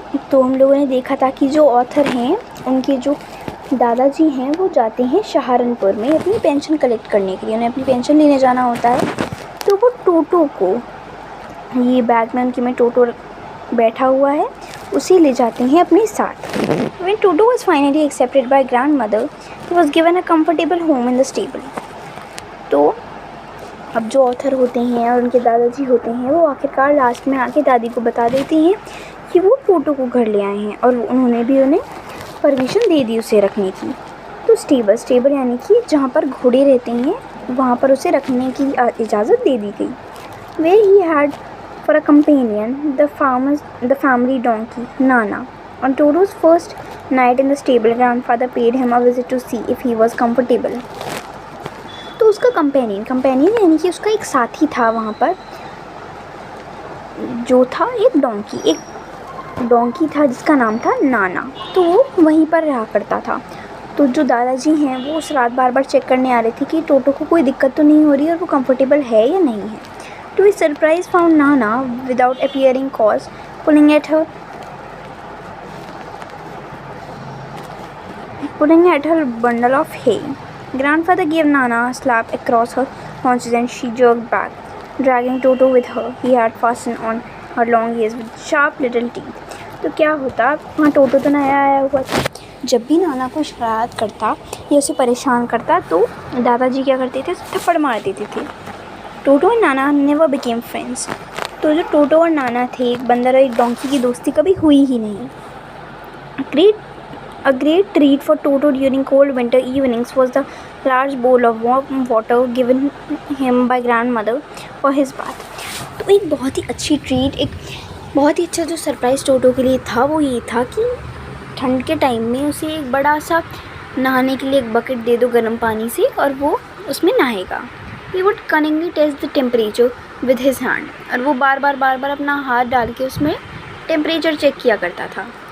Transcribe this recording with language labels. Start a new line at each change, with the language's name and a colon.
Hindi: तो हम लोगों ने देखा था कि जो ऑथर हैं उनके जो दादाजी हैं वो जाते हैं सहारनपुर में अपनी पेंशन कलेक्ट करने के लिए। उन्हें अपनी पेंशन लेने जाना होता है, तो वो टोटो को, ये बैग में उनके में टोटो बैठा हुआ है, उसे ले जाते हैं अपने साथ।
English: When Toto was finally accepted by grandmother, he was given a comfortable home in the stable.
Hindi: तो अब जो ऑथर होते हैं और उनके दादाजी होते हैं वो आखिरकार लास्ट में आके दादी को बता देते हैं कि वो टोटो को घर ले आए हैं और उन्होंने भी उन्हें परमिशन दे दी उसे रखने की। तो स्टेबल यानी कि जहाँ पर घोड़े रहते हैं वहाँ पर उसे रखने की इजाज़त दे दी गई।
English: Where he had for a companion the family donkey Nana. On Toto's first night in the stable, grandfather paid him a visit to see if he was comfortable.
Hindi: तो उसका कंपेनियन यानी कि उसका एक साथी था वहाँ पर, जो था एक डोंकी था जिसका नाम था नाना। तो वो वहीं पर रहा करता था। तो जो दादाजी हैं वो उस रात बार बार चेक करने आ रहे थे कि टोटो को कोई दिक्कत तो नहीं हो रही और वो कंफर्टेबल है या नहीं है।
English: To his surprise, found Nana without appearing cause, pulling at her bundle of hay. Grandfather gave Nana a slap across her haunches and she jerked back, dragging Toto with her. He had fastened on her long ears with sharp little teeth.
Hindi: तो क्या होता, वहाँ टोटो तो नया आया हुआ था। जब भी नाना को शरारत करता या उसे परेशान करता तो दादाजी क्या करते थे, थप्पड़ मार देते थे। टोटो और नाना
English: Never became friends.
Hindi: तो जो टोटो और नाना थे, एक बंदर और एक डोंकी की दोस्ती कभी हुई ही नहीं।
English: A great treat for Toto during cold winter evenings was the large bowl of warm water given him by grandmother for his bath.
Hindi: तो एक बहुत ही अच्छी ट्रीट, एक बहुत ही अच्छा जो सरप्राइज़ टोटो के लिए था वो ये था कि ठंड के टाइम में उसे एक बड़ा सा नहाने के लिए एक बकेट दे दो गर्म पानी से और वो उसमें नहाएगा।
English: He would cunningly test the temperature with his hand.
Hindi: और वो बार बार अपना हाथ डाल के उसमें टेम्परेचर चेक किया करता था।